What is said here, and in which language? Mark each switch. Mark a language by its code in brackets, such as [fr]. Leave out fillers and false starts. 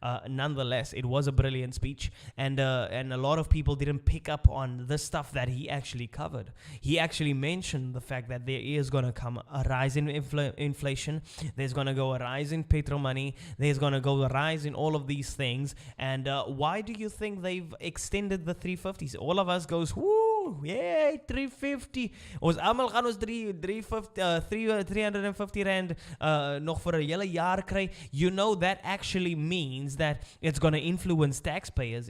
[en] Nonetheless, it was a brilliant speech, and a lot of people didn't pick up on the stuff that he actually covered. He actually mentioned the fact that there is going to come a rise in inflation. There's going to go a rise in petrol money. There's going to go a rise in all of these things. And why do you think they've extended the 350s? All of us goes, woo! Yay, 350. [af] Ons almal gaan ons 350 rand nog vir 'n hele jaar kry. [en] That actually means that it's going to influence taxpayers.